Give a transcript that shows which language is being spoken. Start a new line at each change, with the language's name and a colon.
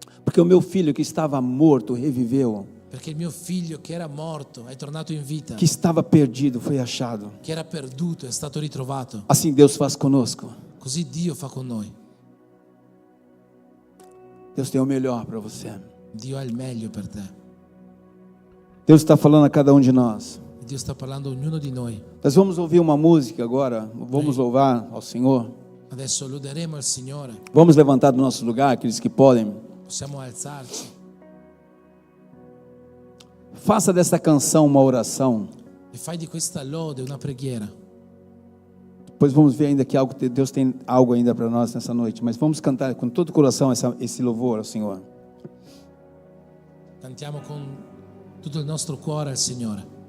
Portuguese: porque o meu filho que estava morto reviveu,
Italian: perché il mio figlio che era morto è tornato in vita,
Portuguese: que estava perdido foi achado.
Italian: che era perduto è stato ritrovato.
Portuguese: Assim Deus faz conosco.
Italian: Così Dio fa con noi.
Portuguese: Deus tem o melhor para você.
Italian: Dio ha il meglio per te.
Portuguese: Deus está falando a cada um de nós.
Italian: Dio sta parlando a ognuno di noi.
Portuguese: Nós vamos ouvir uma música agora, vamos louvar ao Senhor.
Italian: Adesso loderemo il Signore.
Portuguese: Vamos levantar do nosso lugar, aqueles que podem.
Italian: Possiamo alzarci.
Portuguese: Faça dessa canção uma oração.
Italian: E fai di questa lode una preghiera.
Portuguese: Depois vamos ver ainda que Deus tem algo ainda para nós nessa noite. Mas vamos cantar com todo o coração esse louvor ao Senhor.
Italian: Cantiamo con tutto il nostro cuore al Signore.